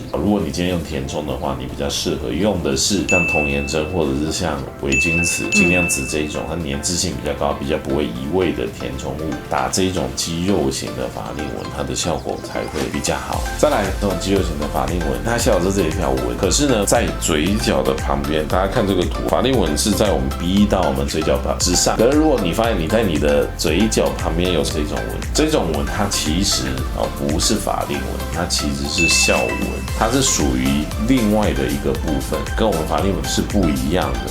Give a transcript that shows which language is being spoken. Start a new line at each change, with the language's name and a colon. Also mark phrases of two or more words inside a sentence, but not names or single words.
Chinese: 如果你今天用填充的話，你比較適合用的是像童颜針或者是像微晶瓷、晶亮瓷這一种，它粘滯性比較高、比較不會移位的填充物，打這一種肌肉型的法令紋，它的效果才會比較好。再來，這種肌肉型的法令紋，它笑的是這一條紋。可是呢，在嘴角的旁邊，大家看這個圖，法令紋是在我們鼻翼到我們嘴角之上。可是如果你發現你在你的嘴角旁邊有這種紋，這種紋它其實不是法令紋，它其實是笑紋，它是屬於另外的一個部分，跟我們法令紋是不一樣的。